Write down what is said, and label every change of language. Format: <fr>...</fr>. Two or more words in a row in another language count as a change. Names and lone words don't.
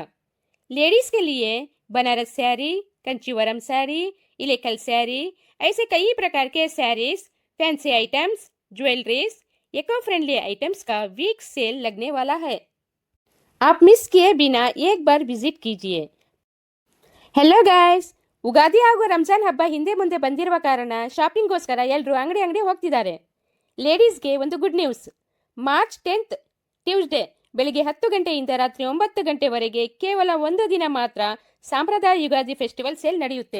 <hi>लेडीज के लिए बनारस साड़ी, कंचीवरम साड़ी, इलेकल साड़ी, ऐसे कई प्रकार के साड़ीज,</hi> <en>fancy items,</en> <hi>ज्वेलरीज,</hi> <en>eco friendly items</en> <hi>का</hi> <en>week sale</en> <hi>लगने वाला है। आप</hi> <en>miss</en> <hi>किए बिना एक बार विजिट कीजिए।</hi> <en>hello guys,</en> <kn>ಉಗಾದಿ ಹಾಗೂ ರಂಜಾನ್ ಹಬ್ಬ ಹಿಂದೆ ಮುಂದೆ ಬಂದಿರುವ ಕಾರಣ ಶಾಪಿಂಗ್ಗೋಸ್ಕರ ಎಲ್ಲರೂ ಅಂಗಡಿ ಹೋಗ್ತಿದ್ದಾರೆ. ಲೇಡೀಸ್ಗೆ ಒಂದು</kn> <en>good news. March 10th Tuesday</en> <kn>ಬೆಳಿಗ್ಗೆ 10 ಗಂಟೆಯಿಂದ ರಾತ್ರಿ 9 ಗಂಟೆವರೆಗೆ ಕೇವಲ ಒಂದು ದಿನ ಮಾತ್ರ ಸಾಂಪ್ರದಾಯ ಯುಗಾದಿ</kn> <en>festival sale</en> <kn>ನಡೆಯುತ್ತೆ.</kn>